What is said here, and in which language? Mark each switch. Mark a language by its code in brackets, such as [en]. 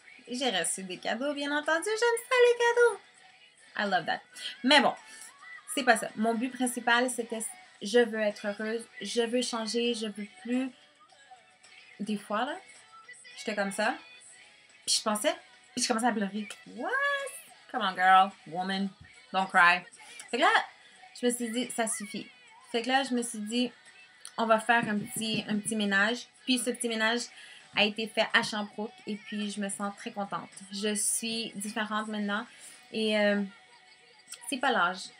[fr] J'ai reçu des cadeaux, bien entendu. J'aime ça, les cadeaux. [en] I love that. [fr] Mais bon, c'est pas ça. Mon but principal, c'était je veux être heureuse, je veux changer, je veux plus... Des fois, là, j'étais comme ça. Puis je pensais... Puis je commençais à pleurer. [en] What? Come on, girl, woman, don't cry. [fr] Fait que là, je me suis dit, ça suffit. Fait que là, je me suis dit, on va faire un petit ménage. Puis ce petit ménage a été fait à Sherbrooke. Et puis, je me sens très contente. Je suis différente maintenant. Et c'est pas l'âge.